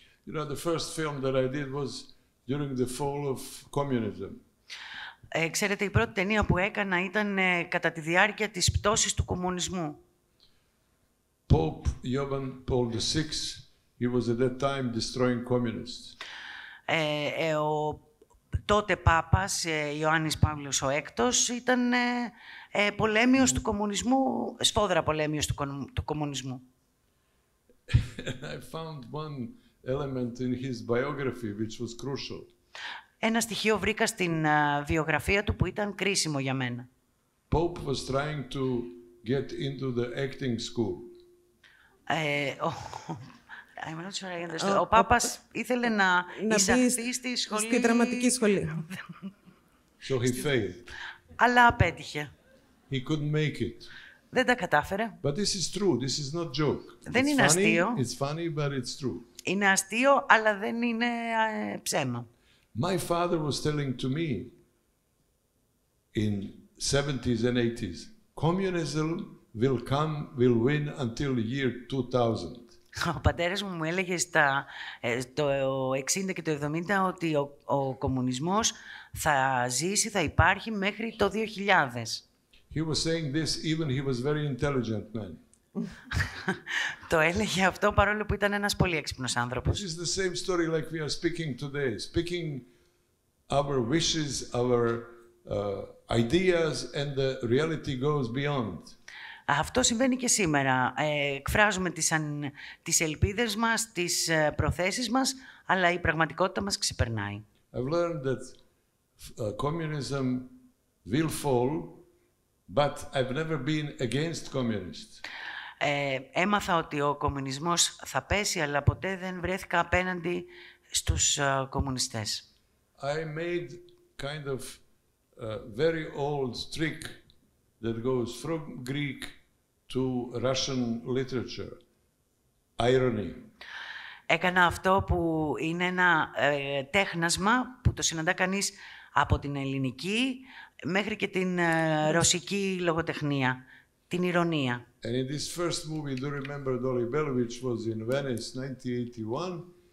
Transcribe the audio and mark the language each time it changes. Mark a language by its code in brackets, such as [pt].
[en] You know, the first film that I did was during the fall of communism. [el] Ξέρετε, η πρώτη ταινία που έκανα ήταν κατά τη διάρκεια της πτώσης του κομμουνισμού. [en] Pope Johann Paul VI, he was at that time destroying communists. [el] Ο τότε Πάπας Ιωάννης Παύλος ο Έκτος ήταν πολέμιος του κομμουνισμού, σφόδρα πολέμιος του κομμουνισμού. [en] I found one element in his biography which was crucial. [el] Ένα στοιχείο βρήκα στην βιογραφία του που ήταν κρίσιμο για μένα. [en] Pope was trying to get into the acting school. [el] Ο Πάπας ήθελε να εισαχθεί στη δραματική σχολή. [en] So he failed. [el] Αλλά απέτυχε. [en] He couldn't make it. [el] Δεν τα κατάφερε. [en] But this is true. This is not joke. [el] Δεν είναι αστείο. [en] It's funny, but it's true. [el] Είναι αστείο, αλλά δεν είναι ψέμα. [en] My father was telling to me in 70s and 80s, communism will win until year 2000. [el] Ο πατέρας μου έλεγε το 60 και το 70 ότι ο κομμουνισμός θα ζήσει, θα υπάρχει μέχρι το 2000. [en] He was saying this even he was very intelligent man. [el] Το έλεγε αυτό παρόλο που ήταν ένας πολύ έξυπνος άνθρωπος. [en] This is the same story like we are speaking today, speaking our wishes, our ideas, and the reality goes beyond. [el] Αυτό συμβαίνει και σήμερα. Εκφράζουμε τις ελπίδες μας, τις προθέσεις μας, αλλά η πραγματικότητα μας ξεπερνάει. [en] I've learned that communism will fall, but I've never been against communists. [el] Έμαθα ότι ο κομμουνισμός θα πέσει, αλλά ποτέ δεν βρέθηκα απέναντι στους κομμουνιστές. [en] I made kind of a very old trick that goes from Greek to Russian literature. Irony. [el] Έκανα αυτό που είναι ένα τέχνασμα που το συναντά κανείς από την ελληνική μέχρι και την ρωσική λογοτεχνία, την ηρωνία. [en] And in this first movie, do you remember Dolly Bell, which was in Venice, 1981?